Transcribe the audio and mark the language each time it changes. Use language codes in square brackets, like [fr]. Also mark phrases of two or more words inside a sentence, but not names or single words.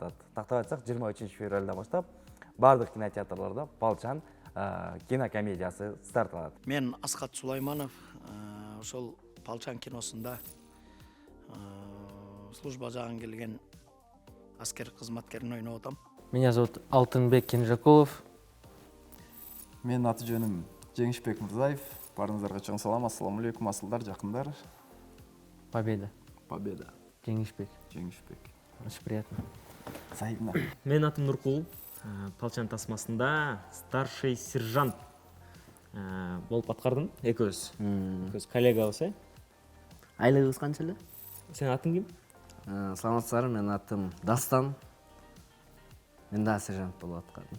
[ky] Тактап айтсак 23 февралдан баштап бардык кинотеатрларда Балчан кинокомедиясы старт алат. Мен Асқат Сулайманов, ошол Балчан киносунда служба жагын келген аскер кызматкерин ойноп атам. [ru] Меня зовут Алтынбек Кенжакулов. [ky] Мен аты жөнүм Жеңишбек Мырзаев. Барыңыздарга чоң салам. [ar] السلام عليكم, [ky] асылдар, жакындар. [ru] Победа. Победа. [ky] Жеңишбек. Жеңишбек. [ru] Очень приятно. Взаимно. [ky] Мен атым Нуркул. Балчан тасмасында [ru] старший сержант [ky] болуп аткардым. Экөөбүз. Экөөбүз коллегабыз, Айлыгыңыз канча эле? Сенин атың ким? Саламатсыздарбы, менин атым Дастан. Мен да сержант болуп аткардым.